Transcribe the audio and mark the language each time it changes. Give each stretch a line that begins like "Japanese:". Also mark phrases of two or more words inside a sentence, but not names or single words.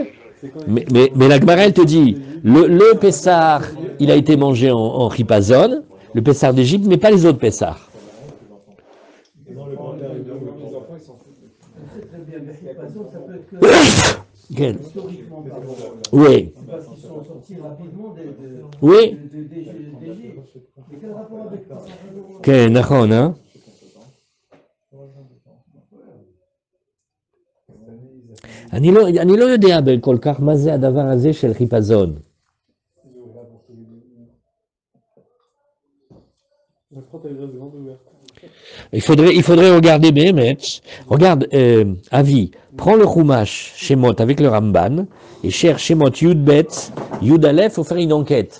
French: Mais la Gemara, elle te dit, le Pessar, il a été mangé en Ripazon, le Pessar d'Égypte, mais pas les autres Pessars. Historiquement parlant. Oui. Parce qu'ils sont sortis rapidement Oui. d'Égypte. Mais quel rapport avec ça?
Hebrew: כן, נכון, אה? אני לא יודע כל כך מה זה הדבר הזה של חיפזון.
French: Il faudrait regarder Béhémet. Regarde, Avi, prends le Chumash Shemot avec le Ramban et cherche
Hebrew: שמות יוד בית, יוד אלף,
French: il faut faire une enquête.